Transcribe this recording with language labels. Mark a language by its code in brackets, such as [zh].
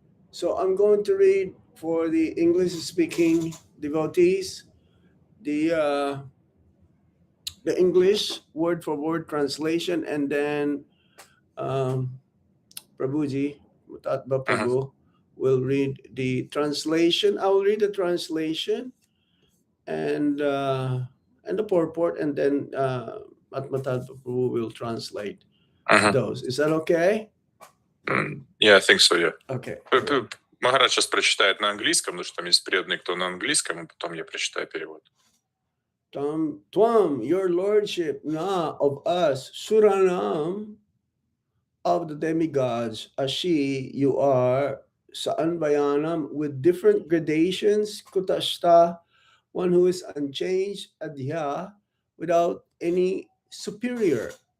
[en] So I'm going to read for the English-speaking devotees the English word-for-word translation, and then Prabhuji, Mutatba Prabhu, will read the translation. I will read the translation and the purport, and then Atmatatpa Prabhu will translate those. Is that okay? Yeah, I think so, yeah. Okay. [ru] Махарадж сейчас прочитает на английском, потому что там есть преданный, кто на английском, и потом я прочитаю перевод. [en] Twam, your lordship, na of us, Suranam, of the demigods, Ashi, you are Saan Bayanam, with different gradations, Kutashta, one who is unchanged, Adhya, without any superior.